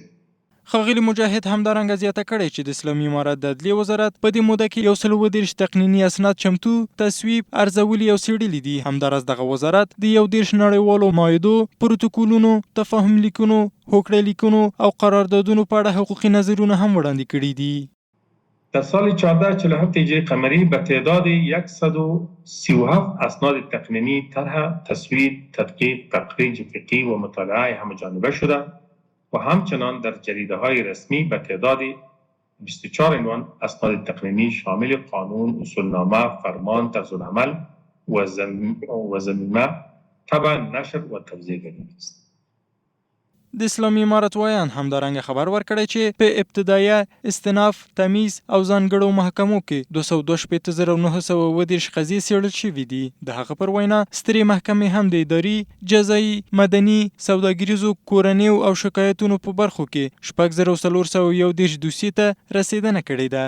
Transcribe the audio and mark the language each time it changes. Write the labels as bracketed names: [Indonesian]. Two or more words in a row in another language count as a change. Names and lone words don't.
[Pashto] ښاغلي مجاهد همدارنګه زیاته کړې چې د اسلامي امارت د عدلیې وزارت په دې موده کې 130 تقنیني اسناد چمتو، تصویب، ارزولي او څېړلي دي. همداراز دغه وزارت د 11 نړیوالو معاهدو، پروتوکولونو، تفاهم لیکونو، هوکړې لیکونو او قراردادونو په اړه حقوقي نظرونه هم وړاندې کړي دي. [Persian] در سال 1447 هجری قمری به تعداد 137 اسناد تقنینی طرح، تصویب، تدقیق، تخریج فقهی و مطالعه همه‌جانبه شده و همچنان در جریده های رسمی به تعداد 24 عنوان اسناد تقنینی شامل قانون، اصولنامه، فرمان، طرز العمل و ضمیمه طبع، نشر و توزیع گردیده است. [Pashto] د اسلامي امارت ویان همدارنګه خبر ورکړی چې په ابتدایه، استناف، تمیز او ځانګړو محکمو کې 262,930 قضیې څېړل شوي دي. د هغه پر وینا سترې محکمې هم د اداري، جزایي، مدني، سوداګریزو، کورنیو او شکایتونو په برخو کې 6,411 دوسیې ته رسیدنه کړې ده.